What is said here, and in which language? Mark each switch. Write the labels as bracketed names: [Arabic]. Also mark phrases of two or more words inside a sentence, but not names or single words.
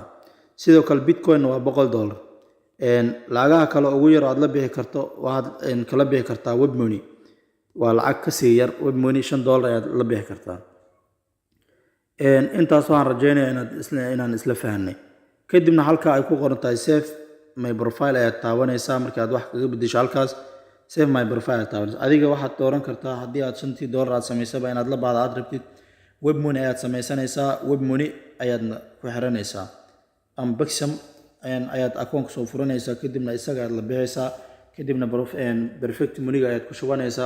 [Somali] sidoo kale Bitcoin waa $100. lacagaha kale ugu yar aad la bixi karto waxaad kala bixi kartaa Web Money. waa lacag ka sii yar. Web Money $5 ayaad la bixi kartaa. intaas waxaan rajeynayaa inaan isla fahanay. kadibna halka ay ku qoran tahay [English] save my profile [Somali] ayaad taabanaysaa. markaad wax kaga bedesho halkaas [English] save my profile [Somali] ayaad taabanaysaa. adiga waxaad dooran kartaa haddii aad $5 aad samaysaba inaad la baahdo aad rabtid Web Money ayaad samaysanaysaa. Web Money ayaadna ku xiranaysaa ama Paxful ayaad akoonka soo furanaysaa. kadibna isaga aad la bixaysaa. kadibna Perfect Money ayaad ku shubanaysaa.